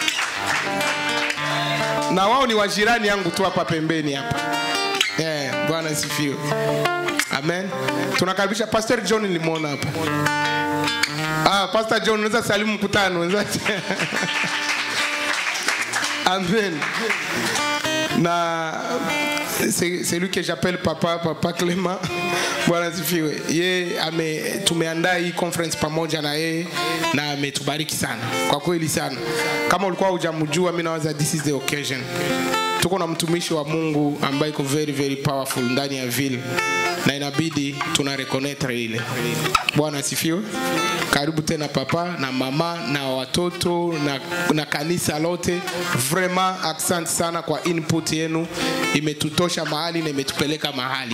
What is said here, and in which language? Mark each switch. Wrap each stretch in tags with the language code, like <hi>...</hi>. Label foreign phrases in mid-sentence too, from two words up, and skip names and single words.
<sw>Na wao ni wajirani yangu tu hapa pembeni hapa. Bwana asifiwe. Amen. Tunakaribisha Pastor John, nilimwona hapa. Pastor John, unaweza salimu mkutano. Amen.</sw> <fr>Na c'est lui que j'appelle Papa Clément.</fr> <sw>Bwana asifiwe. Tumeandaa hii conference pamoja na yeye na ametubariki sana. Kwa kweli sana. Kama ulikuwa hujamjua, mimi nawaza</sw> <en>this is the occasion.</en> <sw>Tuko na mtumishi wa Mungu ambaye iko</sw> <en>very very powerful</en> <sw>ndani ya ville. Na inabidi tuna reconnectre ile. Bwana asifiwe. Karibu tena papa na mama na watoto na kanisa lote. Vraiment asante sana kwa input yenu. Imetutosha mahali na imetupeleka mahali.</sw>